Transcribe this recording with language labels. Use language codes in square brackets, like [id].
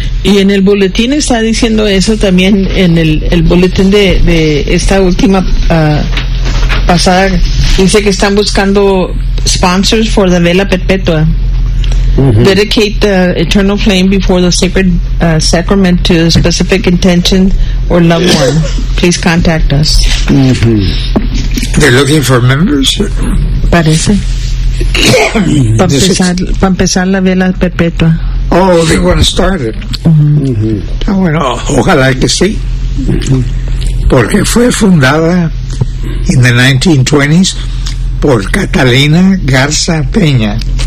[es] Y en el boletín está diciendo eso también, en el boletín de esta última pasada, dice que están buscando [en] sponsors for the [es] vela perpetua. [en] Dedicate the eternal flame before the sacred sacrament to a specific intention or loved one. Please contact us. They're looking for members. [es] Parece. Para empezar la vela perpetua. [en] Oh, they want to start it. [es] Bueno, ojalá que sí. Porque fue fundada [en] in the 1920s [es] por Catalina Garza Peña.